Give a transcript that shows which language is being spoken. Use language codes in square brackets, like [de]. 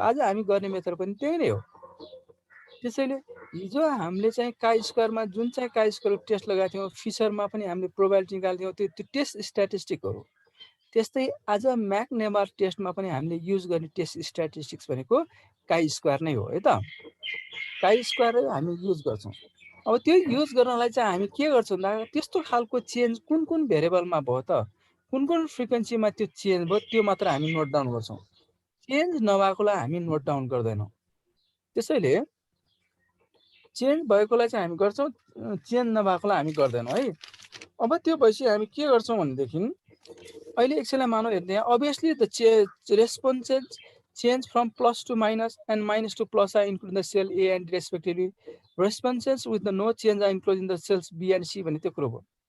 [ne] आज हामी गर्ने मेथड पनि त्यही नै हो। त्यसैले हिजो हामीले चाहिँ काई स्क्वायरमा जुन चाहिँ काई स्क्वायर टेस्ट लगाएको थियौं, फिशरमा पनि हामीले प्रोबेबिलिटी निकाल्थ्यौं, त्यो टेस्ट स्ट्याटिस्टिकहरु। त्यस्तै आज म्याकनेमर टेस्टमा पनि हामीले युज गर्ने टेस्ट स्ट्याटिस्टिक्स भनेको काई स्क्वायर नै हो है त। काई स्क्वायर हामी युज गर्छौं। अब त्यो युज गर्नलाई चाहिँ हामी के गर्छौं भन्दा त्यस्तो खालको चेन्ज कुन भेरिएबलमा भयो त, कुन फ्रिक्वेन्सीमा त्यो चेन्ज भयो त्यो मात्र हामी नोट डाउन गर्छौं। चेन्ज नभएकोलाई हामी नोट डाउन गर्दैनौं। त्यसैले चेन्ज भएकोलाई चाहिँ हामी गर्छौं, चेन्ज नभएकोलाई हामी गर्दैनौं है। अब त्यो भएपछि हामी के गर्छौं भनेदेखि अहिले एकछिनलाई मानौ हेर्दै [en] obviously the responses change from plus to minus and minus to plus are included in the cell A and D respectively. Responses with the no change are included in the cells B and C [ne] भन्ने त्यो कुरो भयो।